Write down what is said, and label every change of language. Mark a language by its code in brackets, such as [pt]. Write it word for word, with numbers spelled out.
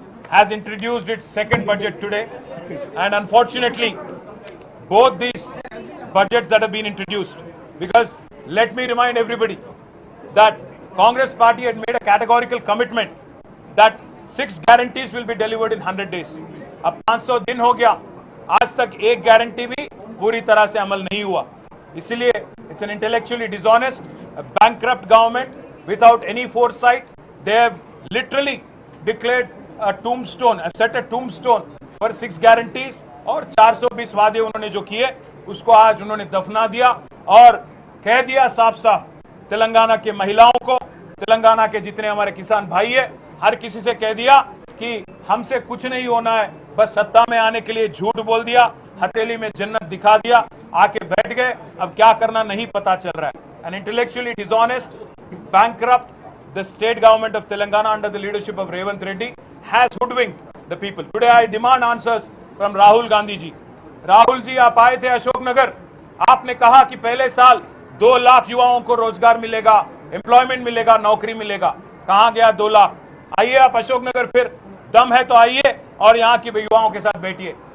[en] has introduced its second budget today, and unfortunately, both these budgets that have been introduced, because let me remind everybody that Congress party had made a categorical commitment that six guarantees will be delivered in one hundred days. [hi] अब पाँच सौ दिन हो गया, आज तक एक guarantee भी पूरी तरह से अमल नहीं हुआ. इसलिए [en] It's an intellectually dishonest bankrupt government without any foresight. They have literally declared a tombstone, have set a tombstone for six guarantees [hi] और चार सौ बीस वादे उन्होंने जो किए उसको आज उन्होंने दफना दिया और कह दिया साफ साफ तेलंगाना के महिलाओं को, तेलंगाना के जितने हमारे किसान भाई है, हर किसी से कह दिया कि हमसे कुछ नहीं होना है, बस सत्ता में आने के लिए झूठ बोल दिया, हथेली में जन्नत दिखा दिया, आके बैठ गए, अब क्या करना नहीं पता चल रहा है. [en] An intellectually dishonest bankrupt the state government of Telangana under the leadership of Revant Reddy has hoodwinked the people. Today I demand answers from Rahul Gandhi ji. [hi] Rahul ji, आप आए थे अशोकनगर, आपने कहा कि पहले साल दो लाख युवाओं को रोजगार मिलेगा, एम्प्लॉयमेंट मिलेगा, नौकरी मिलेगा. कहाँ गया दो लाख? आइए आप अशोकनगर, फिर दम है तो आइए और यहाँ के युवाओं के साथ बैठिए.